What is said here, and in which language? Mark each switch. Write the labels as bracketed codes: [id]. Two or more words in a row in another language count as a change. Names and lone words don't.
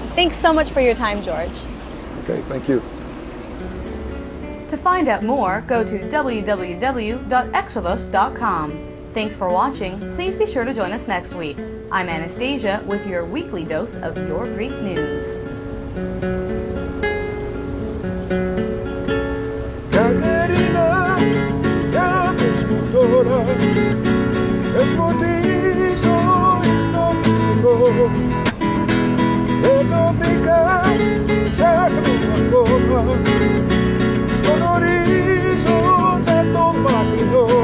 [en] Thanks so much for your time, George. Okay, thank you. To find out more, go to www.exodos.com. Thanks for watching. Please be sure to join us next week. I'm Anastasia with your weekly dose of Your Greek News. [el] Το βρήκα, ψάχνω ακόμα στον ορίζοντα το μακρινό.